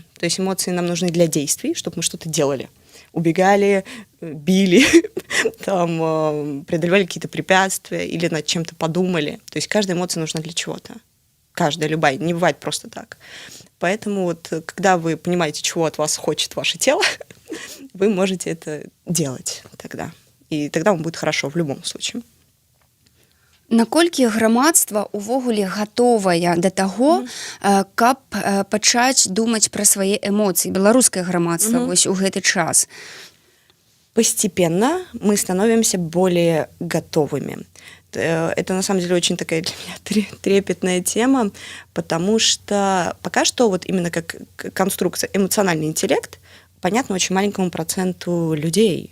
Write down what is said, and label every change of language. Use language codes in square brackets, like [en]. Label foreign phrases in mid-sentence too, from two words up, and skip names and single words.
[ru] То есть, эмоции нам нужны для действий, чтобы мы что-то делали. Убегали, били, там, преодолевали какие-то препятствия или над чем-то подумали. То есть, каждая эмоция нужна для чего-то. Каждая, любая, не бывает просто так. Поэтому вот, когда вы понимаете, чего от вас хочет ваше тело, вы можете это делать тогда. И тогда вам будет хорошо в любом случае. [be] Наколькі грамадства ўвогуле гатовае да таго, каб пачаць думаць пра свае эмоцыі, беларускае грамадства вось у гэты час? [ru] Постепенно мы становимся более готовыми. Это на самом деле очень такая для меня трепетная тема, потому что пока что вот именно как конструкция эмоциональный интеллект понятно очень маленькому проценту людей.